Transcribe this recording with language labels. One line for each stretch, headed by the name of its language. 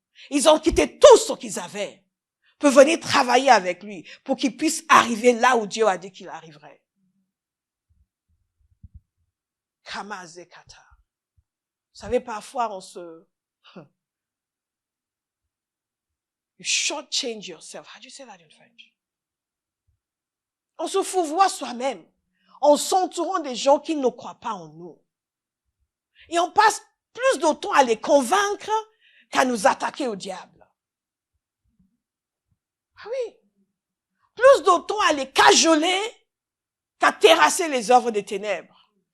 French: Ils ont quitté tout ce qu'ils avaient pour venir travailler avec lui pour qu'il puisse arriver là où Dieu a dit qu'il arriverait. Kamazekata. Vous savez, parfois on se...
English: You shortchange yourself. How do you say that in French?
French: On se fourvoie soi-même en s'entourant des gens qui ne croient pas en nous. Et on passe plus de temps à les convaincre qu'à nous attaquer au diable. Ah oui. Plus de temps à les cajoler qu'à terrasser les œuvres des ténèbres.